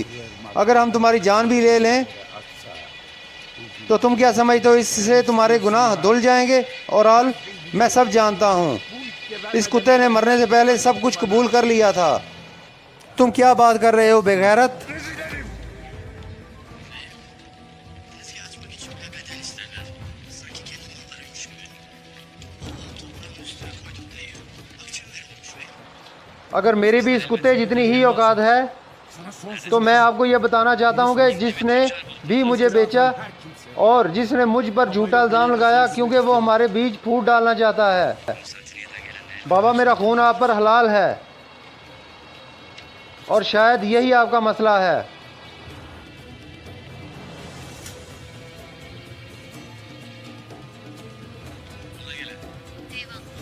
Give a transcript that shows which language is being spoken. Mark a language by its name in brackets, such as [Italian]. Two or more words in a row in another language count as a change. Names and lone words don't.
[Hindi] अगर हम तुम्हारी जान भी ले लें तो तुम क्या समझते हो इससे तुम्हारे गुनाह धुल जाएंगे? और आल मैं सब जानता हूँ, इस कुत्ते ने मरने से पहले सब कुछ कबूल कर लिया था। तुम क्या बात कर रहे हो बेगैरत? [Turkish] Tezgah açmak için bile bedel isterler. Sanki kendi mallarıymış gibi. Allah'ın toprağın üstüne koyduk dayı. Akçe verilmiş ve [Hindi] अगर मेरी भी इस कुत्ते जितनी ही औकात है तो मैं आपको ये बताना चाहता हूँ कि जिसने भी मुझे बेचा और जिसने मुझ पर झूठा इल्ज़ाम लगाया, क्योंकि वो हमारे बीच फूट डालना चाहता है। बाबा मेरा खून आप पर हलाल है और शायद यही आपका मसला है। [Turkish] Eyvallah.